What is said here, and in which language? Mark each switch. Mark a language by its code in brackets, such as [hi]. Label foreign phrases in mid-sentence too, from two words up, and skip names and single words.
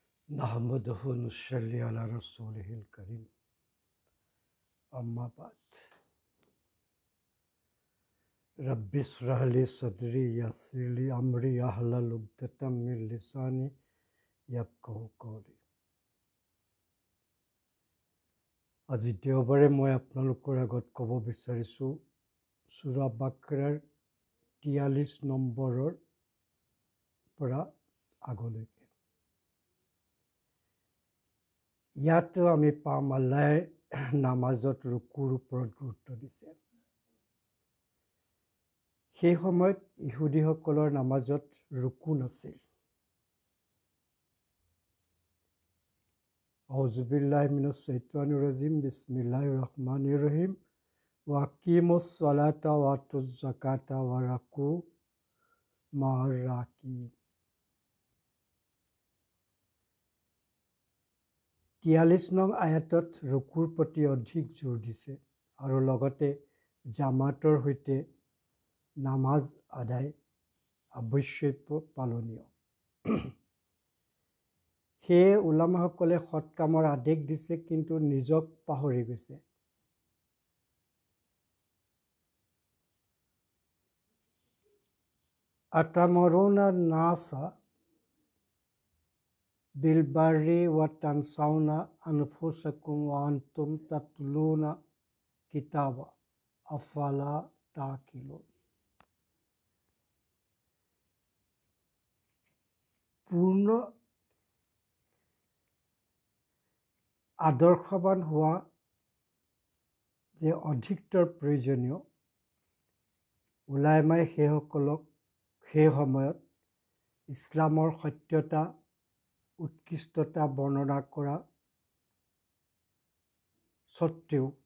[ar] نحمده ونصلي على رسوله الكريم أما بعد رب اشرح لي صدري يسر لي أمري واحلل عقدة من لساني يفقهوا قولي [as] আজি দেওবাৰে মই আপোনালোকৰ আগত ক'ব বিচাৰিছোঁ সূৰা বাকৰাৰ 43 নম্বৰৰ পৰা আগলৈকে ইয়াতো আমি পাম আল্লাহে নামাজত ৰুকুৰ ওপৰত গুৰুত্ব দিছে সেই সময়ত ইহুদীসকলৰ নামাজত ৰুকু নাছিল [ar] أعوذ بالله من الشيطان الرجيم بسم الله الرحمن الرحيم وأقيموا الصلاة وآتوا الزكاة واركعوا مع الراكعين [as] 43 নং আয়াতত ৰুকুৰ প্ৰতি অধিক জোৰ দিছে আৰু লগতে জামাতৰ সৈতে নামাজ আদায় আৱশ্যক পালনীয় সেয়ে উলামাসকলে সৎ কামৰ আদেশ দিছে কিন্তু নিজক পাহৰি গৈছে [ar] أتأمرون الناس بالبر وتنسون أنفسكم وأنتم تتلون الكتاب أفلا تعقلون [as] পূৰ্ণ আদৰ্শৱান হোৱা যে অধিকতৰ প্ৰয়োজনীয় উলামাই সেইসকলক সেই সময়ত ইছলামৰ সত্যতা উৎকৃষ্টতা বৰ্ণনা কৰা সত্ত্বেও